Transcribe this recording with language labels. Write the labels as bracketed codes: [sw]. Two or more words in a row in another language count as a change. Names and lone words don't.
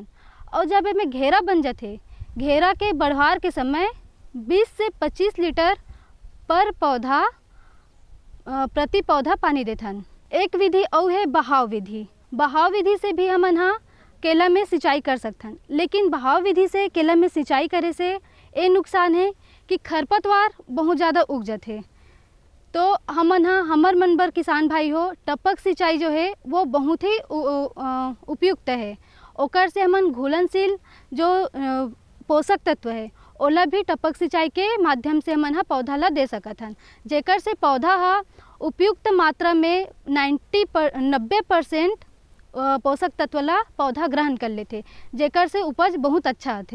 [hne] और जब हमें घेरा बन जाते, घेरा के बढ़वार के समय 20 से 25 लीटर पर पौधा प्रति पौधा पानी देथन। एक विधि और है बहाव विधि। बहाव विधि से भी हमन हाँ केला में सिंचाई कर सकथन, लेकिन बहाव विधि से केला में सिंचाई करे से ये नुकसान है कि खरपतवार बहुत ज़्यादा उग जाते। तो हमन हाँ हमर मन बर किसान भाई हो टपक सिंचाई जो है वो बहुत ही उपयुक्त है। ओकर से हमन घुलनशील जो पोषक तत्व है ओला भी टपक सिंचाई के माध्यम से हमन हाँ पौधा ला दे सकत हन, जेकर से पौधा हा उपयुक्त मात्रा में 90% पोषक तत्व ला पौधा ग्रहण कर लेते, जेकर से उपज बहुत अच्छा आते।